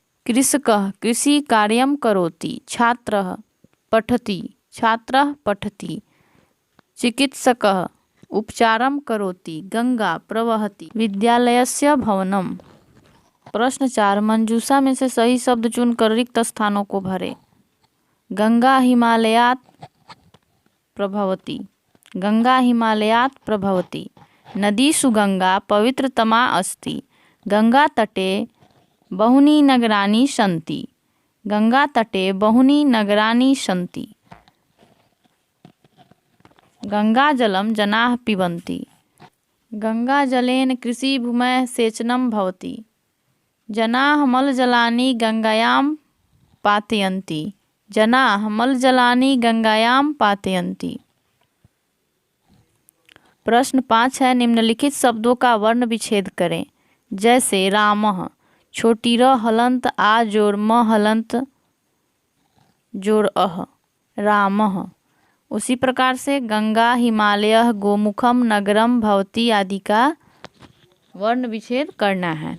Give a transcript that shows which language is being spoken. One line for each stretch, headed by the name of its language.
Sanskrit: कृषकः कृषि कार्यम करोति, छात्रः पठति, छात्रः पठति, चिकित्सकः उपचारम करोति, गंगा प्रवहति, विद्यालयस्य भवनम।
Hindi: प्रश्न 4 मंजूषा में से सही शब्द चुनकर रिक्त स्थानों को भरें।
Sanskrit: गंगा हिमालयात् प्रभवति, गंगा हिमालयात् प्रभवति, नदीषु गंगा पवित्रतमा अस्ति, गंगा तटे बहूनि नगराणि सन्ति, गंगा तटे बहूनि नगराणि सन्ति, गंगा जलम जनाः पिबन्ति, गंगा जलेन कृषिभूमयः सेचनं भवति, जनाः मलजलानि गंगायां पातयन्ति, जनाः मलजलानि गंगायां पातयन्ति।
Hindi: प्रश्न 5 है निम्नलिखित शब्दों का वर्ण विच्छेद करें। जैसे रामः, छोटी र हलंत आ जोड़ म हलंत जोड़ अह, रामः। उसी प्रकार से गंगा हिमालय गोमुखम नगरम भवती आदि का वर्ण विच्छेद करना है।